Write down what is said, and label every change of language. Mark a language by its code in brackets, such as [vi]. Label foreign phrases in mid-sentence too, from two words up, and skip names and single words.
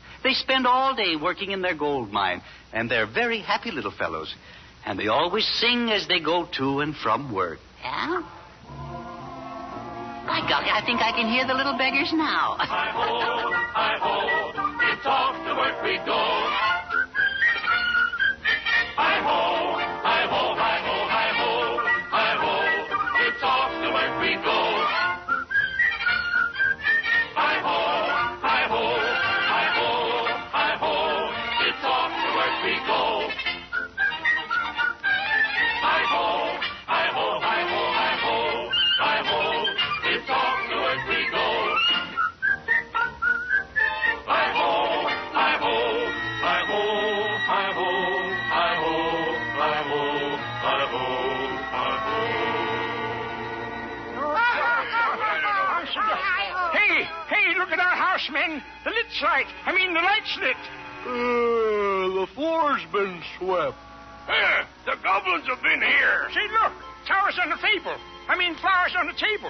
[en] They spend all day working in their gold mine, and they're very happy little fellows. And they always sing as they go to and from work. Yeah? By golly, I think I can hear the little beggars now. Hi-ho, it's off to work we go. Hi-ho, hi-ho, hi-ho, hi-ho, hi-ho, it's off to work we go. Hi-ho, hi-ho, hi-ho, hi-ho, it's off to work we go. Hi-ho, hi-ho, hi-ho, hi-ho, hi-ho, it's off to work we go. Hi-ho, hi-ho, hi-ho, hi-ho, hi-ho, hi-ho, hi-ho, hi-ho. Hey, look at our house, men. The lit's light. The light's lit. The floor's been swept. The goblins have been here. Say, look. Flowers on the table. Flowers on the table.